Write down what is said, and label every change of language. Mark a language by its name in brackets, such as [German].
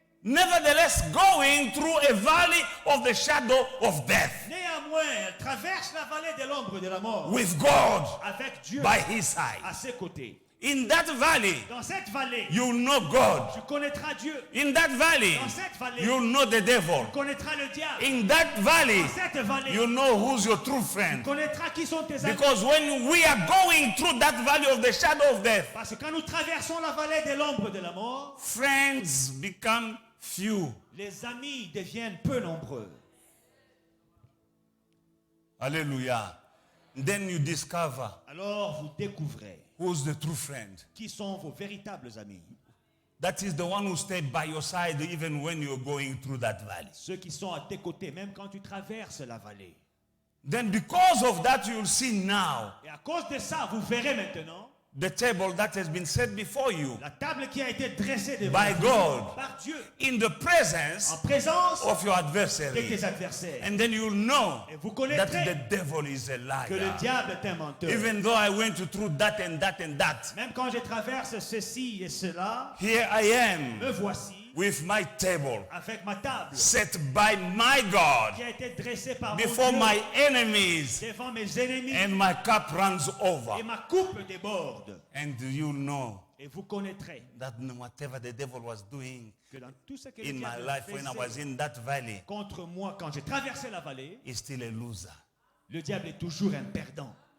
[English] nevertheless going through a valley of the shadow of death [French] Néanmoins, elle traverse la vallée de l'ombre de la mort [English] with God [French] avec Dieu [English] by his side. [French] à ses côtés. [English] In that valley, [French] Dans cette vallée, [English] you know God. [French] tu connaîtras Dieu. [English] In that valley, [French] Dans cette vallée, [English] you know the devil. [French] tu connaîtras le diable. [English] In that valley, [French] Dans cette vallée, [English] you know who's your true [French] tu [English] friend. [French] connaîtras qui sont tes amis. [English] Because when we are going through that valley of the shadow of death, [French] Parce que quand nous traversons la vallée de l'ombre de la mort, [English] friends become few. [French] les amis deviennent peu nombreux. [English] Hallelujah. Then you discover [French] Alors vous découvrez [English] who's the true friend. [French] qui sont vos véritables amis. [English] That is the one who stayed by your side even when you're going through that valley. [French] Ceux qui sont à tes côtés, même quand tu traverses la vallée. [English] Then because of that, you'll see now [French] Et à cause de ça, vous verrez maintenant [English] the table that has been set before you [French] la table qui a été dressée devant [English] by [French] vous [English] God [French] par Dieu [English] in the presence [French] en présence [English] of your [French] de [English] adversary. [French] tes adversaires. [English] And then you'll know [French] Et vous [English] that [French] connaîtrez [English] the devil is a [French] que le [English] liar. [French] diable est un menteur. [English] Even though I went through that and that and that, [French] Même quand je traverse ceci et cela, [English] here I am [French] me voici [English] with my table [French] avec ma table [English] set by my God [French] qui a été dressée par mon [English] before [French] Dieu [English] my enemies, [French] devant mes ennemis [English] and my cup runs over. [French] et ma coupe déborde. [English] And you'll know [French] Et vous connaîtrez [English] that whatever the devil was doing [French] que dans tout ce que le [English] in my [French] diable [English] life when I was [French] faisait [English] in that valley, [French] contre moi quand j'ai traversé la vallée, [English] is still a loser. [French] le diable est toujours un perdant.